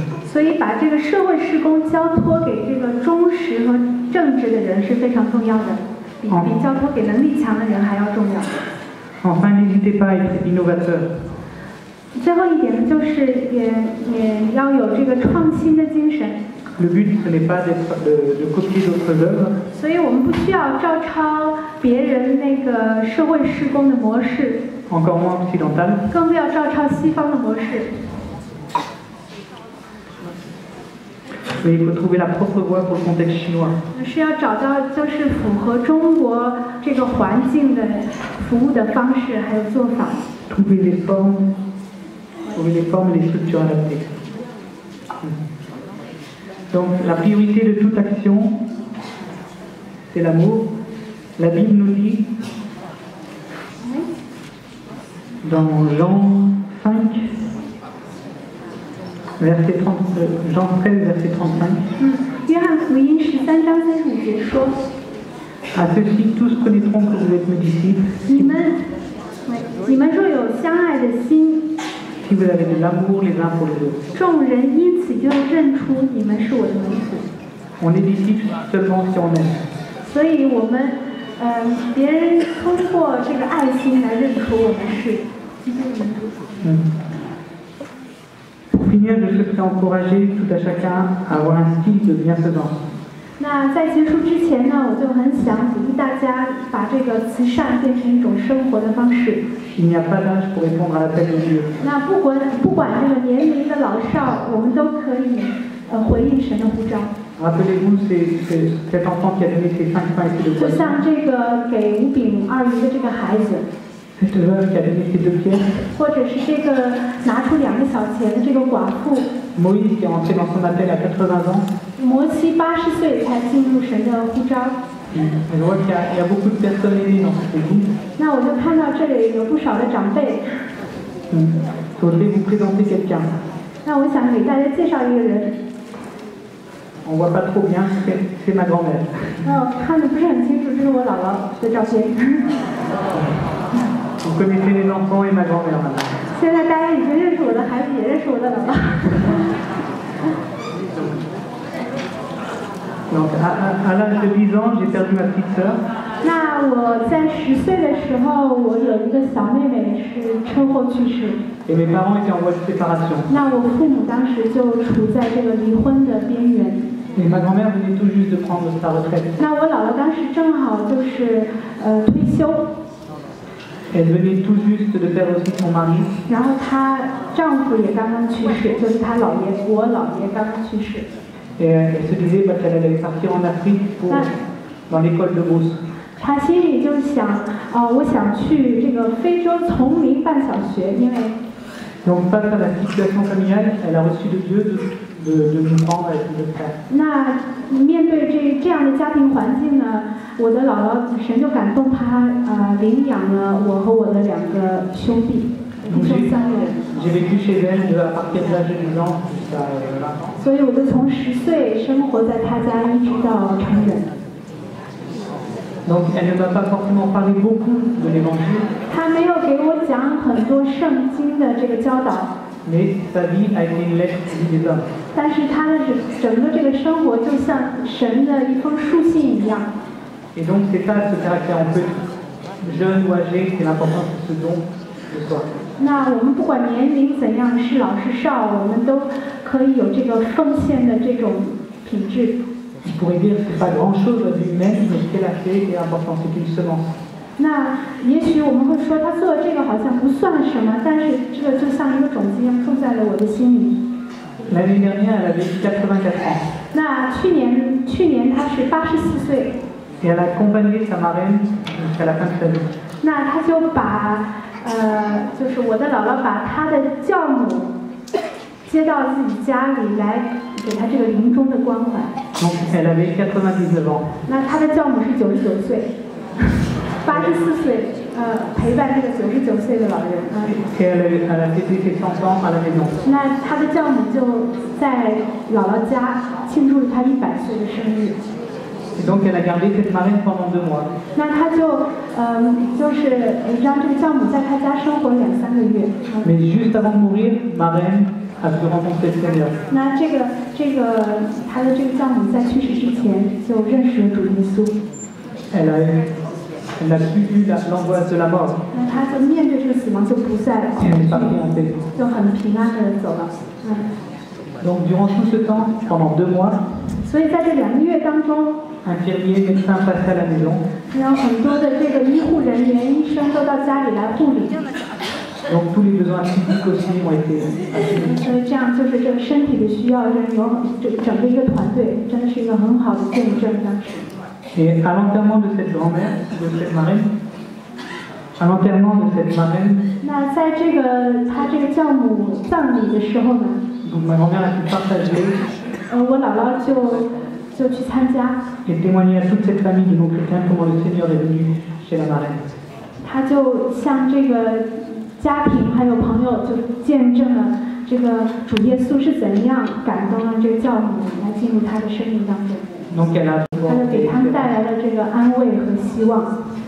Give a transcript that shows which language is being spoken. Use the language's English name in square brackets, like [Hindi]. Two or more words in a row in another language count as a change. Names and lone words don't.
[Chinese] 所以把这个社会事工交托给这个忠实和正直的人是非常重要的，比交托给能力强的人还要重要。 [French] Enfin, n'hésitez pas à être innovateur. [Chinese] 最后一点呢，就是也要有这个创新的精神。 [French] Le but, ce n'est pas de copier d'autres œuvres, [Chinese] 所以我们不需要照抄别人那个社会事工的模式， [French] encore moins occidentales, [Chinese] 更不要照抄西方的模式。 [French] mais il faut trouver la propre voie pour le contexte chinois. [Chinese] 是要找到就是符合中国这个环境的服务的方式还有做法。 [French] Trouver les formes et les structures adaptées. Donc la priorité de toute action, c'est l'amour. La Bible nous dit, dans Jean 5, Jean 13, verset 35, [Chinese] 约翰福音13章35节说 [French] à ceux-ci tous connaîtront que vous êtes mes disciples, [Chinese] 你们若有相爱的心， [French] si vous avez de l'amour les uns pour les autres. [Chinese] 众人因此就认出你们是我的门徒。 [French] On est disciples seulement si on aime. [Chinese] 所以我们，别人通过这个爱心来认出我们是基督的门徒。 [French] Pour finir, je souhaiterais encourager tout à chacun à avoir un style de bienfaisance. [Chinese] 那在结束之前呢，我就很想鼓励大家把这个慈善变成一种生活的方式。 [French] Il n'y a pas d'âge pour répondre à l'appel de Dieu. [Chinese] 那不管这个年龄的老少，我们都可以回应神的呼召。 [French] Rappelez-vous cet enfant qui a donné ses 5 pains et ses 2 [Chinese] 就 [French] poissons. [Chinese] 像这个给5饼2鱼的这个孩子， [French] Cette veuve qui a donné ses 2 pierres. [Chinese] 或者是这个拿出2个小钱的这个寡妇， [French] Moïse qui est entré dans son appel à 80 ans. [Chinese] 摩西80岁才进入神的呼召。 [French] Je vois qu'il y a beaucoup de personnes aînées dans cette église. [Chinese] 那我就看到这里有不少的长辈。 [French] Je voudrais vous présenter quelqu'un. [Chinese] 那我想给大家介绍一个人。 [French] On ne voit pas trop bien, c'est ma grand-mère. [Chinese] 看得不是很清楚，这是我姥姥的照片。 [French] Vous connaissez les enfants et ma grand-mère maintenant. [Chinese] 现在大家已经认识我的孩子，也认识我的姥姥。 [French] Donc à l'âge de 10 ans, j'ai perdu ma petite sœur. [Chinese] 那我在10岁的时候，我有一个小妹妹是车祸去世。 [French] Et mes parents étaient en voie de séparation. [Chinese] 那我父母当时就处在这个离婚的边缘。 [French] Et ma grand-mère venait tout juste de prendre sa retraite. [Chinese] 那我姥姥当时正好就是退休， [French] Elle venait tout juste de perdre aussi son mari. [Chinese] 然后她丈夫也刚刚去世，就是她姥爷，我姥爷刚刚去世。 [French] Et elle se disait qu'elle allait partir en Afrique dans l'école de Brousse. [Chinese] 她心里就想，我想去这个非洲丛林办小学，因为 [French] Donc face à la situation familiale, elle a reçu de Dieu de nous prendre avec nos frères. [Chinese] 那面对这样的家庭环境呢，我的姥姥神就感动她，领养了我和我的2个兄弟，一共3个人。 [French] J'ai vécu chez elle à partir de l'âge de 10 ans jusqu'à 20 ans. [Chinese] 所以我就从10岁生活在她家，一直到成人。 [French] Donc elle ne m'a pas forcément parlé beaucoup de l'évangile, [Chinese] 她没有给我讲很多圣经的这个教导， [French] mais sa vie a été une lettre vue des hommes. [Chinese] 但是她的整个这个生活就像神的一封书信一样。 [French] Et donc c'est ça ce caractère, on peut être jeune ou âgé, c'est l'importance de ce don de soi. [Chinese] 那我们不管年龄怎样，是老是少，我们都可以有这个奉献的这种品质。 [French] On pourrait dire que ce n'est pas grand-chose à vue humaine, mais ce qu'elle a fait est important, c'est une semence. [Chinese] 那也许我们会说，他做这个好像不算什么，但是这个就像一个种子一样种在了我的心里。 [French] L'année dernière, elle avait 84 ans. [Chinese] 那去年他是84岁， [French] Et elle a accompagné sa marraine jusqu'à la fin de sa vie. [Chinese] 那他就把就是我的姥姥把他的教母接到自己家里来，给他这个临终的关怀。 [French] Donc elle avait 99 ans. [Chinese] 那他的教母是99岁，84岁，陪伴这个99岁的老人。 [French] Et elle a fêté ses 100 ans à la maison. [Chinese] 那他的教母就在姥姥家庆祝了他100岁的生日。 [French] Et donc elle a gardé cette marraine pendant 2 mois. [Chinese] 那他就是让这个教母在他家生活2、3个月。 [French] Mais juste avant de mourir, marraine a pu rencontrer le Seigneur. [Chinese] 那他的这个教母在去世之前就认识了主耶稣。 [French] Elle n'a plus eu l'angoisse de la mort. [Chinese] 那他就面对这个死亡就不再 [French] Elle est partie en paix. [Chinese] 就很平安的走了。 [French] Donc durant tout ce temps, pendant 2 mois, [Chinese] 所以在这2个月当中， [French] infirmiers, médecins passaient à la maison. [Chinese] 然后很多的这个医护人员、医生都到家里来护理。 [French] Donc tous les besoins physiques aussi ont été assumés. [Chinese] 所以这样就是这个身体的需要，就是有整个一个团队，真的是一个很好的见证。当时。 [French] Et à l'enterrement de cette grand-mère, de cette marraine, à l'enterrement de cette marraine, [Chinese] 那在他这个教母葬礼的时候呢， [French] donc ma grand-mère a pu partager [Chinese] 我姥姥就去参加， [French] et témoigner à toute cette famille de non-chrétiens comment le Seigneur est venu chez la marraine. [Chinese] 他就向这个家庭还有朋友就见证了这个主耶稣是怎样感动了这个教母来进入他的生命当中。 [French] Donc elle a [Chinese] 他就给他们带来了这个安慰和希望。